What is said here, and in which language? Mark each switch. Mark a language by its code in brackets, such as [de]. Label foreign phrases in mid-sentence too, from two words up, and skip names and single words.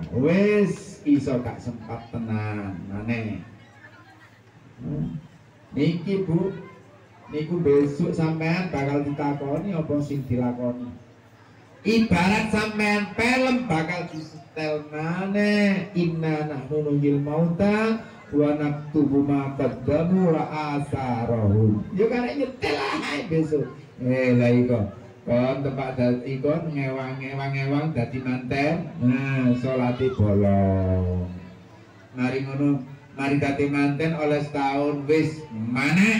[jv] Wis iso gak sempat tenan maneh. Niki Bu, niku besok sampean bakal ditakoni apa sing dilakoni. Ibarat sampean film bakal disetel maneh [ar] إنا نحن نحيي الموتى ونكتب ما قدموا وآثارهم. [jv] Yo karek nyetel ae besok. Lah iko kon tempat dadi kon ngewang-ewang dadi manten. Nah, salate bolong. Mari ngono, mari dadi manten oleh setahun wis maneh.